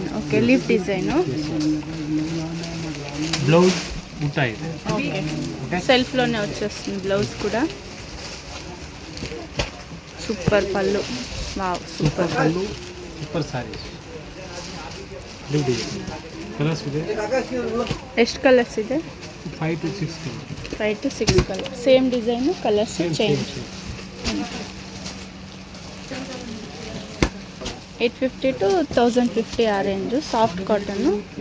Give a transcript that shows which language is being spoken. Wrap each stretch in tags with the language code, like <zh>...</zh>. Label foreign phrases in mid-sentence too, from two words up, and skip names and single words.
<en>okay, leaf design.</en> <te>బ్లౌజ్ ఉంటాయి. ఓకే, సెల్ఫ్లోనే వచ్చేస్తుంది బ్లౌజ్ కూడా. సూపర్ పళ్ళు. వావ్, సూపర్ పళ్ళు,</te> <en>super saree. leave design colours</en> <kn>ಇದೆ ಎಷ್ಟು ಕಲರ್ಸ್ ಇದೆ? 5 to 6 ಕಲರ್ 5 to 6 ಕಲರ್.</kn> <en>same design, colours change.</en> <kn>850 to 1050 ಆ ರೇಂಜು.</kn> <en>soft cotton.</en>